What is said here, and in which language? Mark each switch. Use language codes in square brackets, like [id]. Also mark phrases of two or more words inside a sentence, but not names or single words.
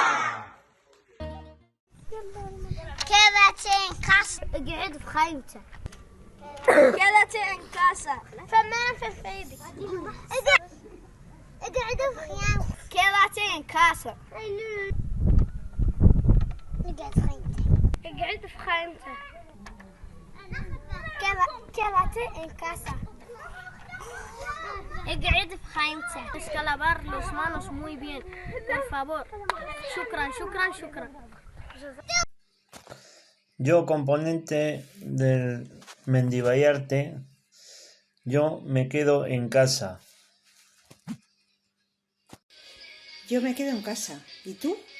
[es] Quédate en casa. [ar] اقعد في خيمتك. [es] quédate en casa. [ar] فما في فيدك. اقعد في خيامك. [es] Quédate en casa. [ar] اقعد في خيمتك. اقعد في خيمتك. [es] Quédate en casa. [ar] اقعد في خيمتك. [es] Tienes que lavar las manos muy bien, por favor. [ar] شكرا. [es] Yo, componente del Mendiballarte, yo me quedo en casa. Yo me quedo en casa. ¿Y tú?